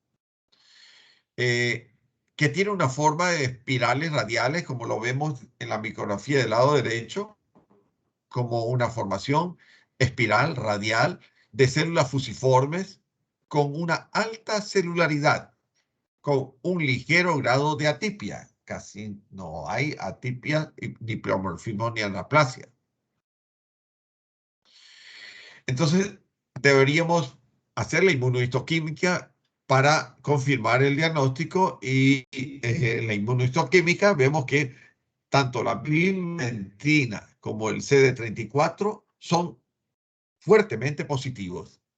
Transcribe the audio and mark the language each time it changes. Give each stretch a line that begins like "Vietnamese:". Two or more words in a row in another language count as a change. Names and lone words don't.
Spanish: eh, que tiene una forma de espirales radiales, como lo vemos en la micrografía del lado derecho, como una formación espiral radial de células fusiformes con una alta celularidad, con un ligero grado de atipia. Casi no hay atipia, ni pleomorfismo, ni anaplasia. Entonces, deberíamos hacer la inmunohistoquímica para confirmar el diagnóstico y en la inmunohistoquímica vemos que tanto la pimentina como el CD34 son fuertemente positivos.